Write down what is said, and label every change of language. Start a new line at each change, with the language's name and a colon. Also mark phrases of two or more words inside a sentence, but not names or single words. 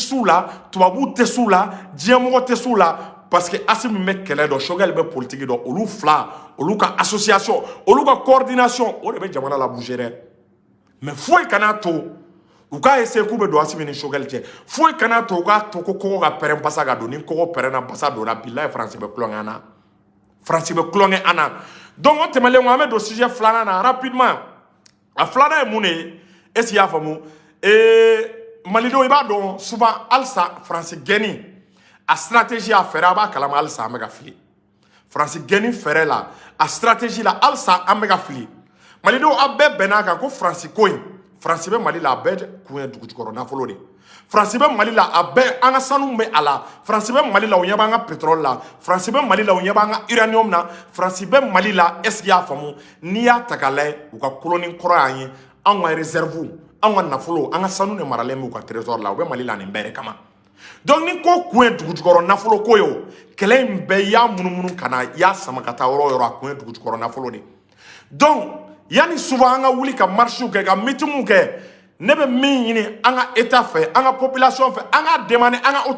Bambara: s'u la tubabuw tɛ s'u la diɲɛmɔgɔ tɛ s'u la
French: parce que
Bambara: Asimi bɛ kɛlɛ dɔn sogɛli bɛ politique dɔn olu fila olu ka association olu ka coordination o de bɛ jamana la bouger dɛ mais foyi kana to u k'a essayer k'u bɛ don Asimi ni sogɛli cɛ foyi kana to u k'a to ko kɔgɔ ka pɛrɛn basa ka don ni kɔgɔ pɛrɛnna basa donna bilahi France bɛ kulonkɛ an na France bɛ kulonkɛ an na donc o tɛmɛnen kɔ an bɛ don sujet filanan na rapidement a filanan ye mun de ye
French: est ce qu'il y'a
Bambara: faamu malidenw i b'a dɔn souvent halisa France gɛnni a stratégie a fɛɛrɛ a b'a kalama halisa an bɛ ka fili France gɛnni fɛɛrɛ la a stratégie la halisa an bɛ ka fili malidenw a bɛɛ bɛnn'a kan ko France ko in France bɛ Mali la a bɛɛ kun ye dugujukɔrɔ nafolo de France bɛ Mali la a bɛɛ an ka sanu bɛ a la France bɛ Mali la u ɲɛ b'an ka pétrole la France bɛ Mali la u ɲɛ b'an ka uranium na France bɛ Mali la
French: est ce qu'il y'a
Bambara: faamu n'i y'a ta k'a lajɛ u ka coloni kɔrɔ y'an ye anw ka réserve an ka nafolo an ka sanu de maralen b'u ka trésor la u bɛ Mali la nin bɛɛ de kama donc ni ko kun ye dugujukɔrɔ nafolo ko ye o kɛlɛ in bɛɛ y'a munumunu ka na y'a sama ka taa yɔrɔ o yɔrɔ a kun ye dugujukɔrɔ nafolo de donc yani souvent an ka wuli ka marchew kɛ ka meetingw kɛ ne bɛ min ɲini an ka état fɛ an ka population fɛ an ka demander an ka